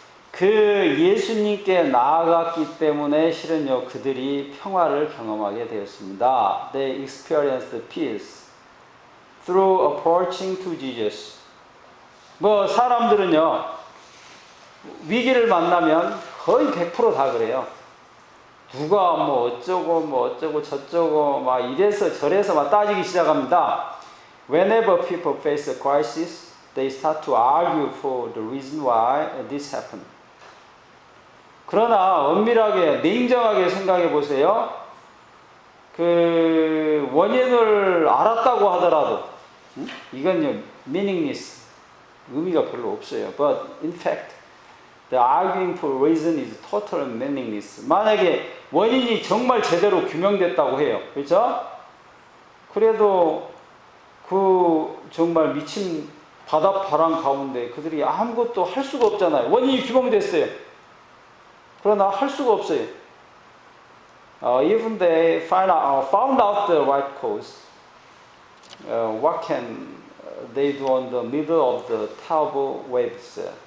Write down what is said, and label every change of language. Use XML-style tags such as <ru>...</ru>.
<ko>그 예수님께 나아갔기 때문에 실은요 그들이 평화를 경험하게 되었습니다.</ko> <en>They experienced peace through approaching to Jesus.</en> <ko>뭐 사람들은요 위기를 만나면 거의 100% 다 그래요. 누가 뭐 어쩌고 저쩌고 막 이래서 저래서 막 따지기 시작합니다.</ko> <en>Whenever people face a crisis, they start to argue for the reason why this happened.</en> <ko>그러나 엄밀하게 냉정하게 생각해 보세요. 그 원인을 알았다고 하더라도 이건요 meaningless, 의미가 별로 없어요.</ko> <en>But in fact, the arguing for reason is totally meaningless.</en> <ko>만약에 원인이 정말 제대로 규명됐다고 해요. 그렇죠? 그래도 그 정말 미친 바닷바람 가운데 그들이 아무것도 할 수가 없잖아요. 원인이 규명됐어요. 그러나 할 수가 없어요.</ko> <en>Even they found out the right cause, what can they do on the middle of the terrible waves?</en>